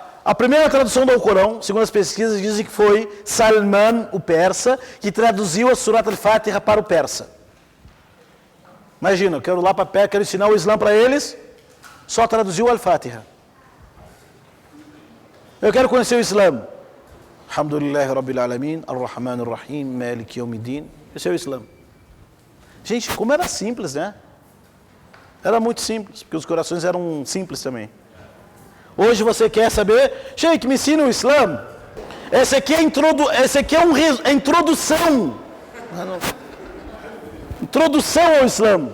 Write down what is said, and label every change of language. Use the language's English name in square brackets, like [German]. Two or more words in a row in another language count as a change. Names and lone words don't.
[Portuguese] A primeira tradução do Alcorão, segundo as pesquisas, dizem que foi Salman, o persa, que traduziu a Surat al-Fatiha para o persa. Imagina, eu quero ir lá para perto, quero ensinar o Islã para eles, só traduziu al-Fatiha. Eu quero conhecer o Islã. [Arabic] الحمد لله رب العالمين الرحمن الرحيم مالك يوم الدين. [Portuguese] Esse é o Islã. Gente, como era simples, né? Era muito simples, porque os corações eram simples também. Hoje você quer saber, Sheikh, me ensina o Islã. Esse aqui é introdução. Introdução ao Islã.